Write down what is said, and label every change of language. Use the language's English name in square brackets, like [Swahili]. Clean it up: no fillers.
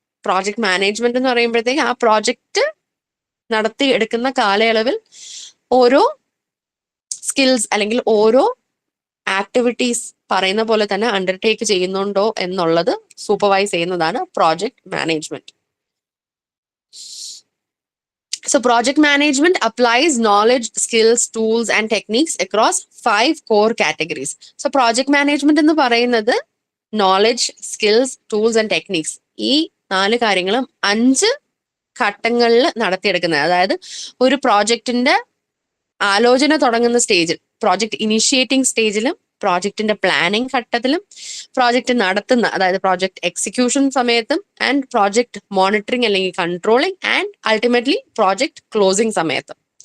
[Malayalam] Project management എന്ന് പറയുമ്പോഴത്തേക്ക് ആ പ്രോജക്റ്റ് നടത്തി എടുക്കുന്ന കാലയളവിൽ ഓരോ സ്കിൽസ് അല്ലെങ്കിൽ ഓരോ ആക്ടിവിറ്റീസ് പറയുന്ന പോലെ തന്നെ അണ്ടർടേക്ക് ചെയ്യുന്നുണ്ടോ എന്നുള്ളത് സൂപ്പർവൈസ് ചെയ്യുന്നതാണ് project management. [English] So project management applies knowledge, skills, tools and techniques across 5 core categories. So project management [Malayalam] എന്ന് പറയുന്നത് [English] knowledge, skills, tools and techniques [Malayalam] ഈ 4 കാര്യങ്ങളും 5 ഘട്ടങ്ങളിൽ നടത്തിയെടുക്കുന്നത്. അതായത് ഒരു പ്രോജക്റ്റിന്റെ ആലോചന തുടങ്ങുന്ന സ്റ്റേജിൽ, പ്രോജക്റ്റ് ഇനിഷ്യേറ്റിംഗ് സ്റ്റേജിലും, പ്രോജക്റ്റിന്റെ പ്ലാനിങ് ഘട്ടത്തിലും, പ്രോജക്റ്റ് നടത്തുന്ന അതായത് പ്രോജക്റ്റ് എക്സിക്യൂഷൻ സമയത്തും, ആൻഡ് പ്രോജക്റ്റ് മോണിറ്ററിംഗ് അല്ലെങ്കിൽ controlling, and ultimately project closing സമയത്തും.